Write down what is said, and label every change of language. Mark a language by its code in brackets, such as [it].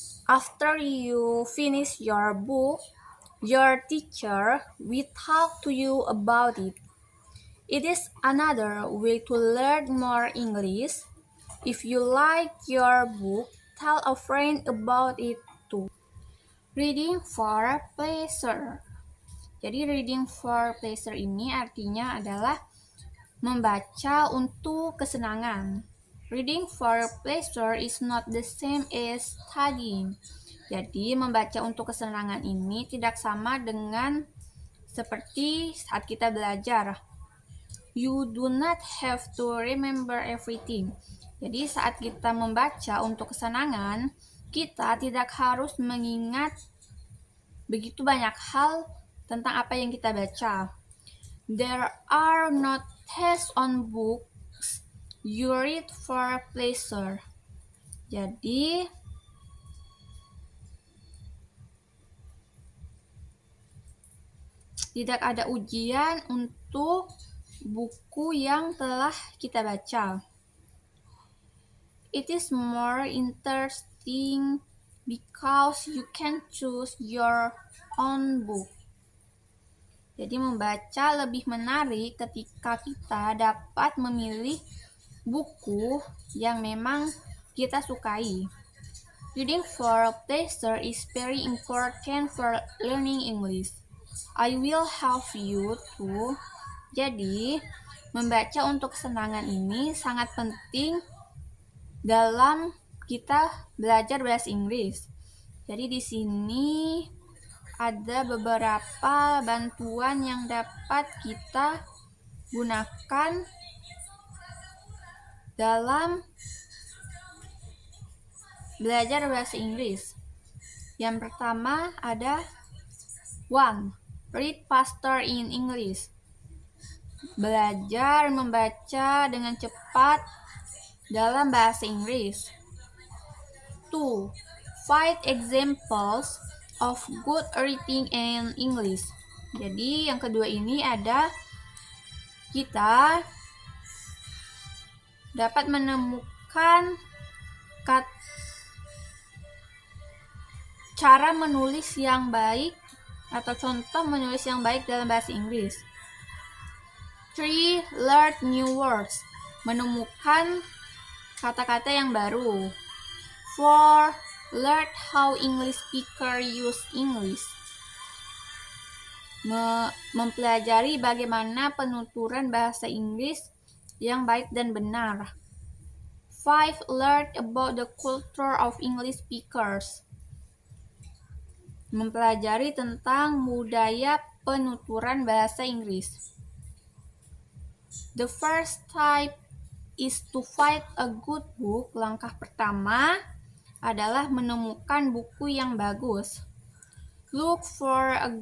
[en] After you finish your book, your teacher will talk to you about it. It is another way to learn more English. If you like your book, tell a friend about it too. Reading for pleasure. [id] Jadi [en] reading for pleasure [id] ini artinya adalah membaca untuk kesenangan. [en] Reading for pleasure is not the same as studying. [id] Jadi membaca untuk kesenangan ini tidak sama dengan seperti saat kita belajar. [en] You do not have to remember everything. [id] Jadi saat kita membaca untuk kesenangan, kita tidak harus mengingat begitu banyak hal tentang apa yang kita baca. [en] There are no tests on books you read for pleasure. [id] Jadi tidak ada ujian untuk buku yang telah kita baca. [en] It is more interesting because you can choose your own book. [id] Jadi membaca lebih menarik ketika kita dapat memilih buku yang memang kita sukai. [en] Reading for pleasure is very important for learning English. I will help you to. [id] Jadi, membaca untuk kesenangan ini sangat penting dalam kita belajar bahasa Inggris. Jadi di sini ada beberapa bantuan yang dapat kita gunakan dalam belajar bahasa Inggris. Yang pertama ada [en] 1. Read faster in English. [id] Belajar membaca dengan cepat dalam bahasa Inggris. 2. [en] Find examples of good reading in English. [id] Jadi yang kedua ini ada kita dapat menemukan cara menulis yang baik atau contoh menulis yang baik dalam bahasa Inggris. 3. [en] Learn new words. [id] Menemukan kata-kata yang baru. 4. [en] Learn how English speakers use English. [id] Mempelajari bagaimana penuturan bahasa Inggris yang baik dan benar. 5. [en] Learn about the culture of English speakers. [id] Mempelajari tentang budaya penuturan bahasa Inggris. [en] The first type is to find a good book. [id] Langkah pertama adalah menemukan buku yang bagus. [en] Look for